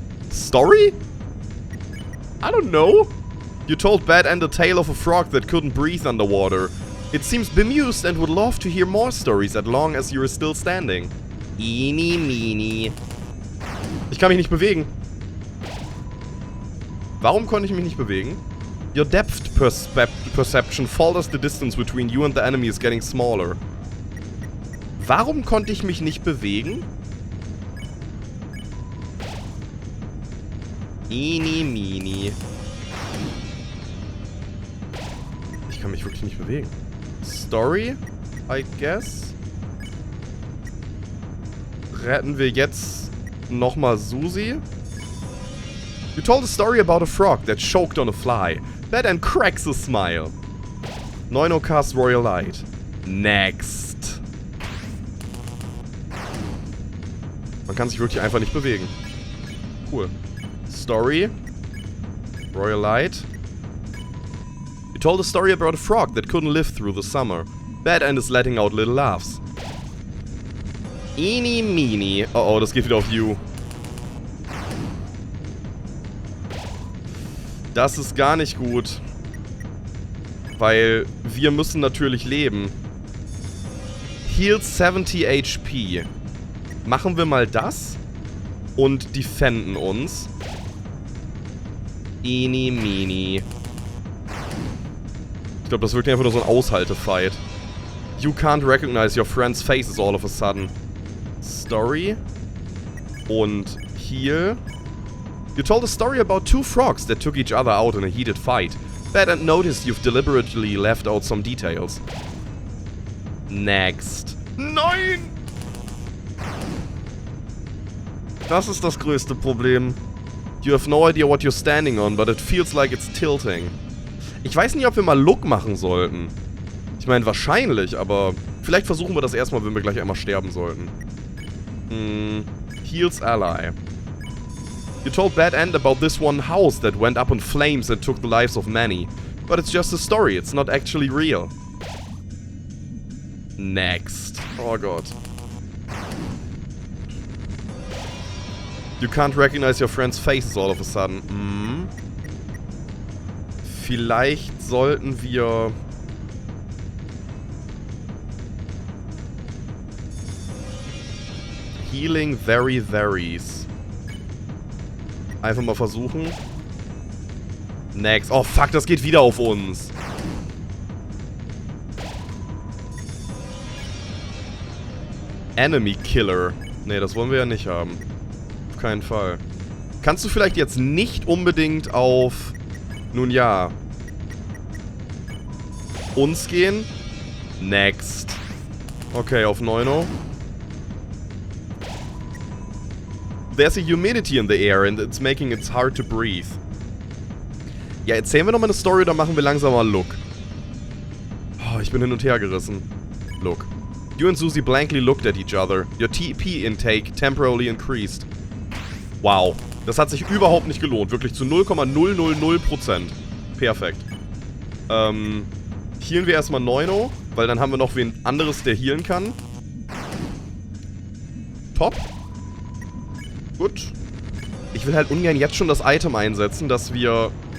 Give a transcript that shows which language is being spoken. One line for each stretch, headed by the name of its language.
English: Story? I don't know. You told Bad End a tale of a frog that couldn't breathe underwater. It seems bemused and would love to hear more stories as long as you are still standing. Eeny, meeny.
German: Ich kann mich nicht bewegen. Warum konnte ich mich nicht bewegen?
English: Your depth perception follows the distance between you and the enemy is getting smaller.
German: Warum konnte ich mich nicht bewegen?
English: Eeny, meeny.
German: Ich kann mich wirklich nicht bewegen.
English: Story, I guess.
German: Retten wir jetzt nochmal Susie.
English: You told a story about a frog that choked on a fly. That and cracks a smile. 9 cast Royal Light. Next.
German: Man kann sich wirklich einfach nicht bewegen.
English: Cool. Story. Royal Light. told a story about a frog that couldn't live through the summer. Bad end is letting out little laughs. Eeny meeny.
German: Oh, das geht wieder auf You. Das ist gar nicht gut. Weil wir müssen natürlich leben.
English: Heal 70 HP.
German: Machen wir mal das. Und defenden uns. Eeny meeny. Ich glaube, das wird einfach nur so ein Aushaltefight.
English: You can't recognize your friend's faces all of a sudden. Story.
German: Und Heal.
English: You told a story about two frogs that took each other out in a heated fight. Bad and noticed you've deliberately left out some details. Next.
German: Nein! Das ist das größte Problem.
English: You have no idea what you're standing on, but it feels like it's tilting.
German: Ich weiß nicht, ob wir mal Look machen sollten. Ich meine, wahrscheinlich, aber vielleicht versuchen wir das erstmal, wenn wir gleich einmal sterben sollten.
English: Heals Ally. You told Bad End about this one house that went up in flames and took the lives of many. But it's just a story, it's not actually real. Next.
German: Oh Gott.
English: You can't recognize your friend's faces all of a sudden.
German: Vielleicht sollten wir...
English: Healing very varies.
German: Einfach mal versuchen.
English: Next.
German: Oh fuck, das geht wieder auf uns. Enemy Killer. Nee, das wollen wir ja nicht haben. Auf keinen Fall. Kannst du vielleicht jetzt nicht unbedingt auf... Nun ja. Uns gehen?
English: Next.
German: Okay, auf 9.
English: There's a humidity in the air and it's making it hard to breathe.
German: Ja, erzählen wir nochmal eine Story oder machen wir langsam mal Look? Oh, ich bin hin und her gerissen.
English: Look. You and Susie blankly looked at each other. Your TP intake temporarily increased. Wow.
German: Das hat sich überhaupt nicht gelohnt. Wirklich zu 0,000%. Perfekt. Healen wir erstmal 9, weil dann haben wir noch wen anderes, der healen kann. Top. Gut. Ich will halt ungern jetzt schon das Item einsetzen, dass wir...